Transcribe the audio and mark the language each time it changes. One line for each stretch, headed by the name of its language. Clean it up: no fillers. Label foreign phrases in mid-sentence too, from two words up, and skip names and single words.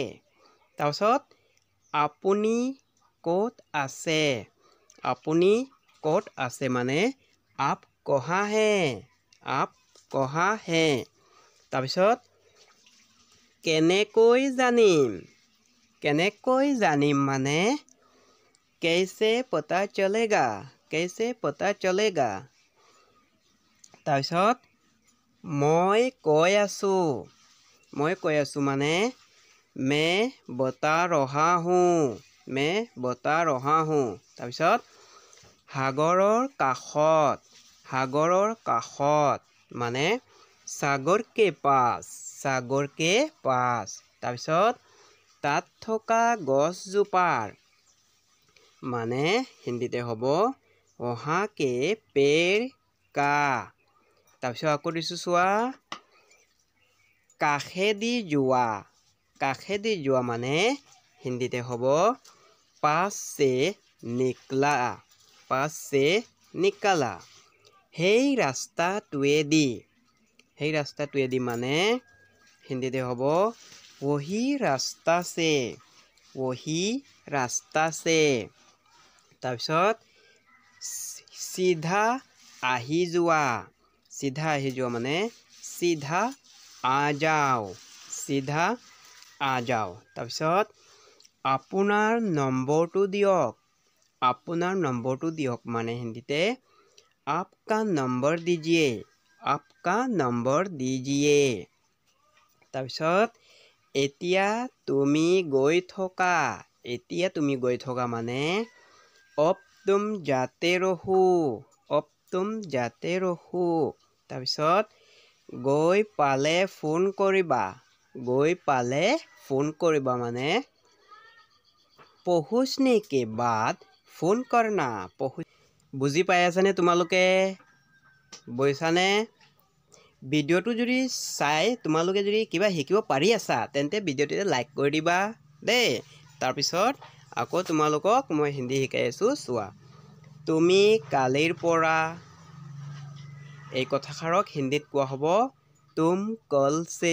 Assamese: তাৰপাছত আপুনি ক'ত আছে, আপুনি ক'ত আছে মানে
Hindi: आप कहाँ है, आप कहाँ है।
Assamese: তাৰপিছত কেনেকৈ জানিম, কেনেকৈ জানিম মানে
Hindi: कैसे पता चलेगा, कैसे पता चलेगा।
Assamese: তাৰপিছত মই কৈ আছোঁ, মই কৈ আছোঁ মানে
Hindi: मैं बता रहा हूँ, मैं बता रहा हूँ।
Assamese: তাৰপিছত সাগৰৰ কাষত, সাগৰৰ কাষত মানে
Hindi: सागर के पास, सागर के पास।
Assamese: তাৰপিছত তাত থকা গছজোপাৰ মানে হিন্দীতে হ'ব
Hindi: वहाँ के पेड़ का।
Assamese: তাৰপিছত আকৌ দিছোঁ চোৱা, কাষেদি যোৱা, কাষেদি যোৱা মানে হিন্দীতে হ'ব
Hindi: पास से निकला, पास से निकला।
Assamese: সেই ৰাস্তাটোৱেদি, সেই ৰাস্তাটোৱেদি মানে হিন্দীতে হ'ব
Hindi: वही रास्ता से, वही रास्ता से।
Assamese: তাৰপিছত চিধা আহি যোৱা, চিধা আহি যোৱা মানে
Hindi: सीधा आ जाओ, सीधा आ जाओ।
Assamese: তাৰপিছত আপোনাৰ নম্বৰটো দিয়ক, আপোনাৰ নম্বৰটো দিয়ক মানে হিন্দীতে
Hindi: आपका नंबर दीजिए, आपका नंबर दीजिए।
Assamese: তাৰপিছত এতিয়া তুমি গৈ থকা, এতিয়া তুমি গৈ থকা মানে
Hindi: अब तुम जाते रहो, अब तुम जाते रहो।
Assamese: তাৰপিছত গৈ পালে ফোন কৰিবা, গৈ পালে ফোন কৰিবা মানে
Hindi: पहुँचने के बाद फोन करना।
Assamese: বুজি পাই আছানে তোমালোকে, বুজিছানে? ভিডিঅ'টো যদি চাই তোমালোকে যদি কিবা শিকিব পাৰি আছা তেন্তে ভিডিঅ'টোতে লাইক কৰি দিবা দেই। তাৰপিছত আকৌ তোমালোকক মই হিন্দী শিকাই আছোঁ চোৱা। তুমি কালিৰ পৰা, এই কথাষাৰক হিন্দীত কোৱা হ'ব
Hindi: तुम कल से।